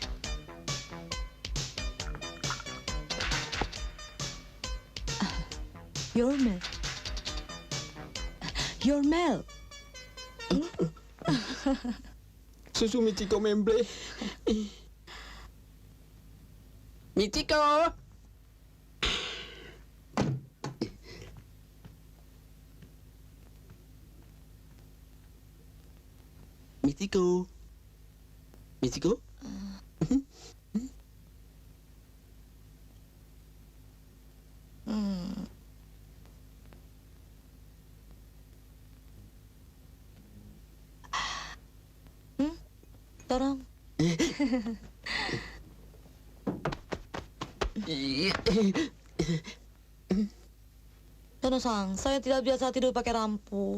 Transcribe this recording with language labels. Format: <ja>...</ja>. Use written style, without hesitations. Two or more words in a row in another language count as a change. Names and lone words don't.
<en>Your milk. Your milk.</en> <id>Susu Michiko memble. Michiko. Michiko. Michiko? Tolong. Tono-san, saya tidak biasa tidur pakai lampu.</id>